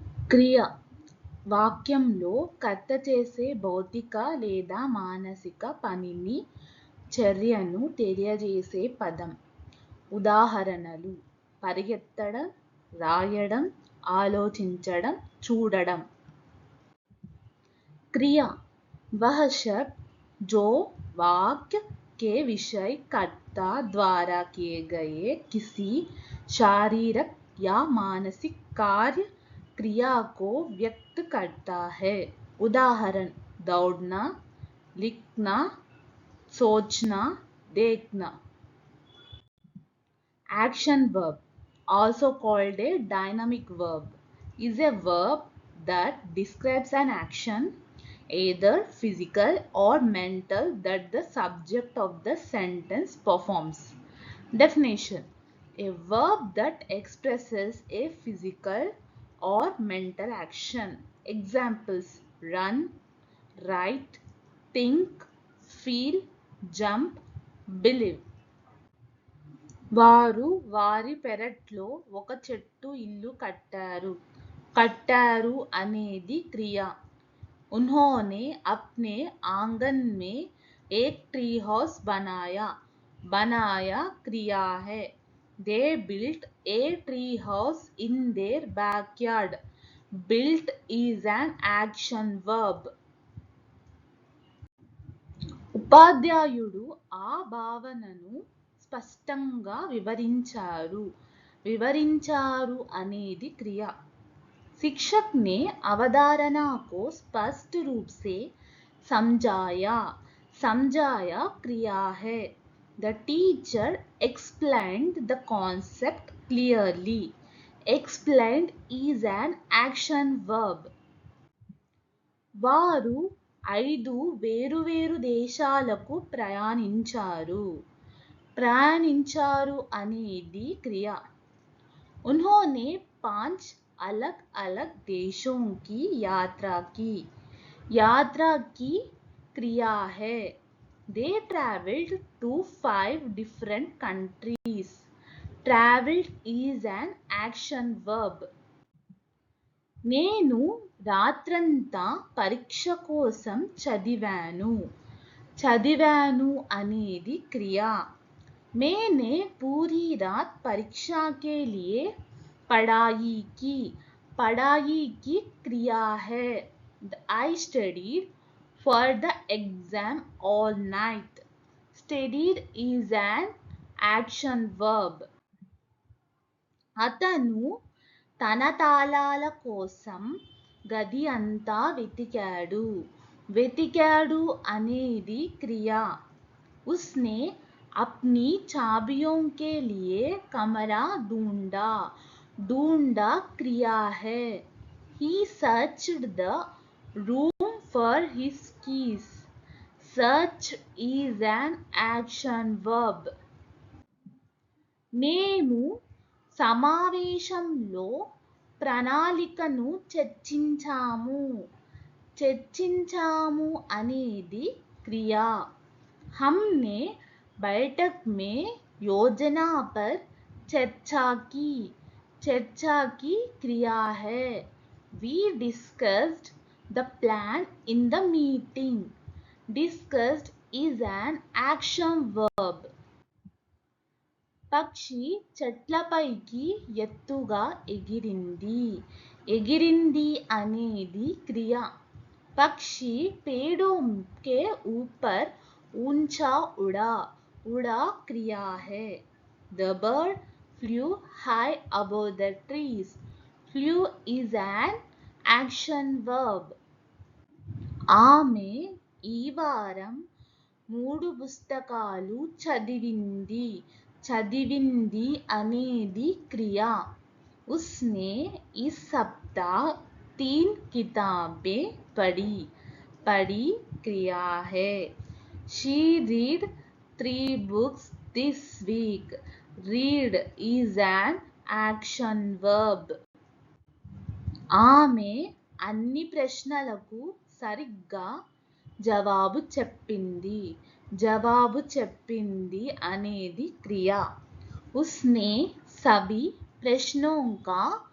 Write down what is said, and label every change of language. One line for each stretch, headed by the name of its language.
Telugu: క్రియ వాక్యంలో కర్త చేసే భౌతిక లేదా మానసిక పనిని, చర్యను తెలియజేసే పదం. ఉదాహరణలు: పరిగెత్తడం, రాయడం, ఆలోచించడం, చూడడం.
Hindi: क्रिया वह शब्द जो वाक्य के विषय कर्ता द्वारा किए गए किसी शारीरिक या मानसिक कार्य क्रिया को व्यक्त करता है. उदाहरण: दौड़ना, लिखना, सोचना, देखना.
English: Action verb, also called a dynamic verb, is a verb that describes an action, either physical or mental, that the subject of the sentence performs. Definition: a verb that expresses a physical or mental action. Examples: run, write, think, feel, jump, believe.
Telugu: వారు వారి పెరట్లో ఒక చెట్టు ఇల్లు కట్టారు. కట్టారు అనేది క్రియ.
Hindi: उन्होंने अपने आंगन में एक ट्री हाउस बनाया. बनाया क्रिया है.
English: They built a tree house in their backyard. Built is an action verb.
Telugu: ఉపాధ్యాయుడు ఆ భావనను స్పష్టంగా వివరించారు. వివరించారు అనేది క్రియ.
Hindi: शिक्षक ने अवधारणा को स्पष्ट रूप से समझाया. समझाया क्रिया है.
English: The teacher explained the concept clearly. Explained is an action verb.
Telugu: వారు 5 వేరువేరు దేశాలకు ప్రయాణించారు. ప్రయాణించారు అనేది క్రియ.
Hindi: उन्होंने 5 अलग-अलग देशों की यात्रा की. यात्रा की क्रिया है.
English: They traveled to 5 different countries. Traveled is an action verb.
Telugu: నేను రాత్రంతా పరీక్ష కోసం చదివాను. చదివాను అనేది క్రియ.
Hindi: मैंने पूरी रात परीक्षा के लिए पढ़ाई की. पढ़ाई की क्रिया है.
English: I studied for the exam all night. Studied is an action verb.
Telugu: అతను తన తాళాల కోసం గది అంతా వెతికాడు. వెతికాడు అనేది క్రియ.
Hindi: उसने अपनी चाबियों के लिए कमरा ढूंढा. ढूंढा क्रिया है.
English: He searched the room for his keys. Search is an action verb.
Telugu: మేము సమావేశంలో ప్రణాళికను చర్చించాము. చర్చించాము అనేది క్రియ.
Hindi: हमने बैठक में योजना पर चर्चा की. चर्चा की क्रिया है.
English: We discussed the plan in the meeting. Discussed is an action verb.
Telugu: పక్షి చెట్లపైకి ఎత్తుగా ఎగిరింది. ఎగిరింది అనేది క్రియ. పక్షి
Hindi: पेड़ों के ऊपर ऊंचा उड़ा. उड़ा क्रिया है.
English: The bird flew high above the trees. Flew is an action verb.
Telugu: ఆమె ఈ వారం 3 పుస్తకాలు చదివింది. చదివింది అనేది క్రియ.
Hindi: उसने इस सप्ताह 3 किताबें पढ़ी. पढ़ी क्रिया है.
English: She read 3 books this week. Read is an action verb.
Telugu: ఆమె అన్ని ప్రశ్నలకు సరిగ్గా జవాబు చెప్పింది. జవాబు చెప్పింది అనేది క్రియ.
Hindi: उसने सभी प्रश्नों का